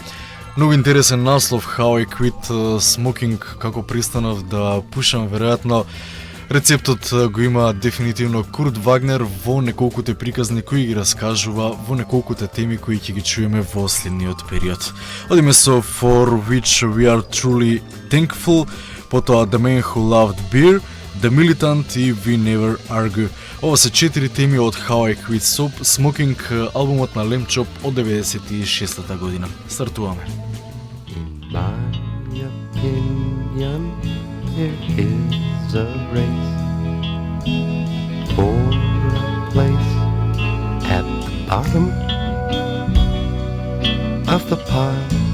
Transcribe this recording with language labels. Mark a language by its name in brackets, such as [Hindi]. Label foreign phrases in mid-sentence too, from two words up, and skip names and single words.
[Macedonian] Многу интересен наслов How I Quit Smoking, како пристанав да пушам, веројатно рецептот го има дефинитивно Курт Вагнер во неколкуте приказни кои ги раскажува во неколкуте теми кои ќе ги чуеме во следниот период. Одиме со For Which We Are Truly Thankful, потоа The Man Who Loved Beer, The Militant и We Never Argue. Ова се 4 теми од How I Quit Smoking, албумот на Lamb Chop од 96-та година. Стартуваме. [English] In my opinion, there is a race for a place at the bottom of the pile.